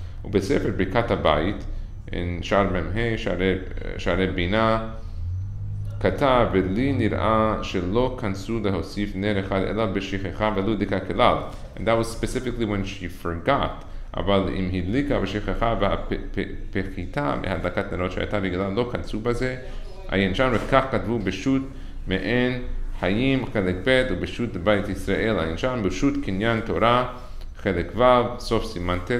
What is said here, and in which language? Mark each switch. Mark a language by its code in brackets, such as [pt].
[he] ובספר ברכת הבית, in שער מ"ה, שערי בינה, כתב ולי נראה שלא כנסו להוסיף נר אחד אלא בשכחה ולא דקה כלל. [en] And that was specifically when she forgot. [he] אבל אם הדליקה בשכחה והפחיתה מהדלקת נרות שהייתה רגילה לא כנסו בזה, עיין שם וכך כתבו בשו"ת מעין חיים חלק ב' ובשו"ת בית ישראל, עיין שם בשו"ת קניין תורה חלק ו' סוף סימן ט'.